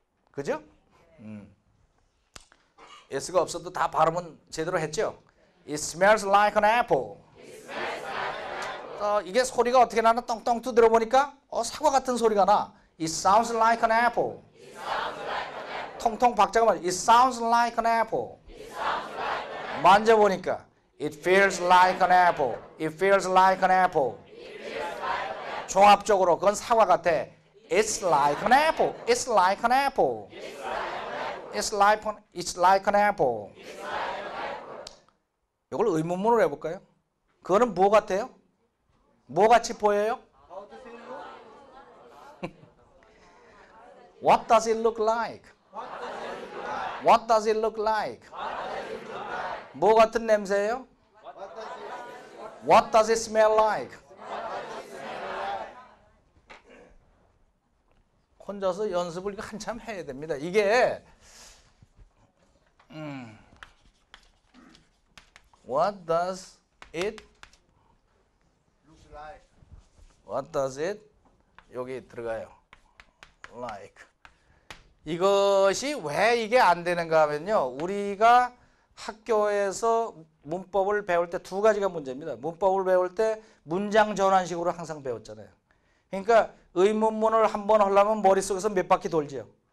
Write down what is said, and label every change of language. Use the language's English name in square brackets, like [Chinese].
[Korean] 그죠? S가 없어도 다 발음은 제대로 했죠? [English] It smells like an apple. [Korean] 이게 소리가 어떻게 나나 떵떵 들어보니까 사과 같은 소리가 나. [English] It sounds like an apple. [Korean] 통통 박자가 맞아. [English] It sounds like an apple. [Korean] 만져보니까 [English] It feels like an apple. It feels like an apple. [Korean] 종합적으로 그건 사과 같아. [English] It's like an apple. It's like an apple. It's like an apple. [Korean] 이걸 의문문으로 해볼까요? 그거는 뭐 같아요? 뭐 같이 보여요? [English] What does it look like? What does it look like? [Korean] 뭐 같은 냄새예요? [English] What does it smell like? [Korean] 혼자서 연습을 한참 해야 됩니다. 이게 [English] What does it What does it [Korean] 여기 들어가요. Like 이것이 왜 이게 안 되는가 하면요. 우리가 학교에서 문법을 배울 때 두 가지가 문제입니다. 문법을 배울 때 문장 전환식으로 항상 배웠잖아요. 그러니까 의문문을 한번 하려면 머릿속에서 몇 바퀴 돌지요.